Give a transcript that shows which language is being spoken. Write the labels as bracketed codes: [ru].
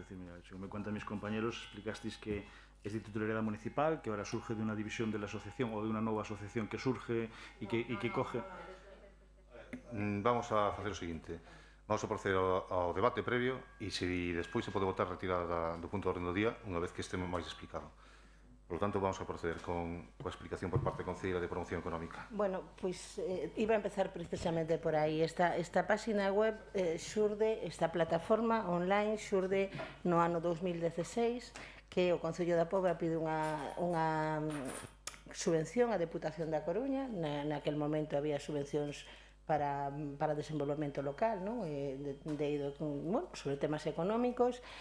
[es] Es decir, mira, según me cuentan mis compañeros, explicasteis que es de titularidad municipal, que ahora surge de una división de la asociación o de una nueva asociación que surge y que coge... [gl] Vamos a facer o seguinte. Vamos a proceder ao debate previo e se despois se pode votar retirada do punto de orden do día unha vez que estemos máis explicado. [es] Por lo tanto, [gl] vamos a proceder coa explicación por parte da Concelleira de Promoción Económica. Bueno, pois iba a empezar precisamente por aí. Esta página web xurde, esta plataforma online xurde no ano 2016, que o Concello da Pobra pide unha subvención á Deputación da Coruña. Naquel momento había subvencións para desenvolvemento local, non? Bueno, sobre temas económicos.